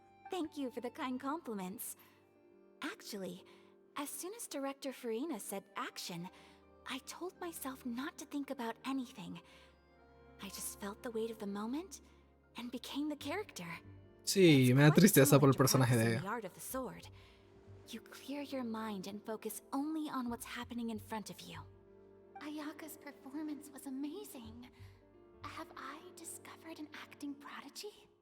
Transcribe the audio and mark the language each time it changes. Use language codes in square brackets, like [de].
[en] Thank you for the kind compliments. Actually, as soon as Director Farina said action, I told myself not to think about anything. I just felt the weight of the moment and became the character. [es] Sí, me da tristeza por el personaje de ella. [en] You clear your mind and focus only on what's happening in front of you. Ayaka's performance was amazing. Have I discovered an acting prodigy?